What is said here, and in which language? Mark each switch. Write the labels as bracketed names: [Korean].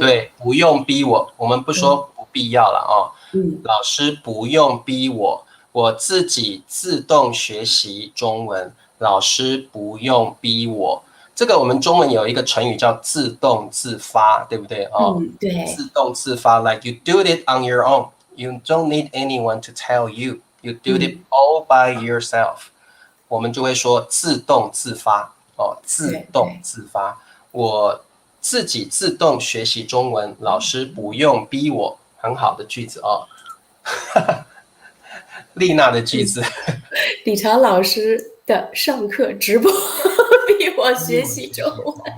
[Chinese] 对，不用逼我，我们不说不必要了老师不用逼我，我自己自动学习中文，老师不用逼我。这个我们中文有一个成语叫自动自发，对不对？对， [English] 自动自发 ，like you do it on your own. You don't need anyone to tell you. You do it all by yourself. [Chinese] 我们就会说自动自发自动自发。我自己自动学习中文，老师不用逼我。很好的句子丽娜的句子，李常老师的上课直播逼我学习中文。